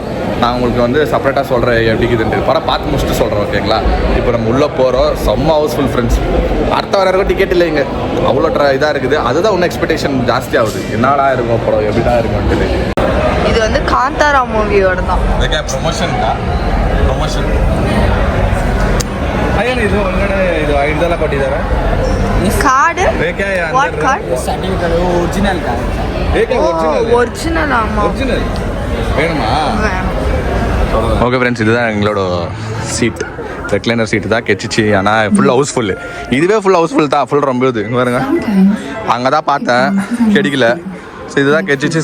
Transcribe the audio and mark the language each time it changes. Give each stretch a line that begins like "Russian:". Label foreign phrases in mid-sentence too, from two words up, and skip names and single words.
Tamil: நான் உங்களுக்கு வந்து செப்பரேட்டாக சொல்கிறேன் எப்படி இருக்குதுன்ட்டு. படம் பார்த்து முடிச்சுட்டு சொல்கிறேன் ஓகேங்களா? இப்போ நம்ம உள்ளே போகிறோம். செம்ம
English: houseful friends.
Tamil: அடுத்த வாரம் இருக்கும் டிக்கெட் இல்லைங்க, அவ்வளோ இதாக இருக்குது. அதுதான் இன்னும் எக்ஸ்பெக்டேஷன் ஜாஸ்தி ஆகுது. என்னடா இருக்கும் படம், எப்படி தான் இருக்கும்ட்டு. இது வந்து காந்தாரா மூவியோட தான்
Kannada: ಪ್ರಮೋಷನ್ ಅಯ್ಯೋ ಇದು ಒಳಗಡೆ ಇದು ಇದೆಲ್ಲ ಕೊಟ್ಟಿದ್ದಾರೆ
English: card what card certificate original card
Kannada: ಏಕೆ
Tamil: ஒரிஜினல் ஆமா ஒரிஜினல் வேணுமா?
English: okay friends,
Tamil: இதுதான் எங்களோட சீட்,
English: recliner seat
Tamil: தான் கெச்சிச்சு. ஆனால்
English: full houseful.
Tamil: இதுவே
English: full houseful
Tamil: தான், ஃபுல் ரொம்ப இது இங்கே பாருங்க. அங்கே தான் பார்த்தேன் கிடைக்கல. ஸோ இதுதான் கெச்சிச்சு.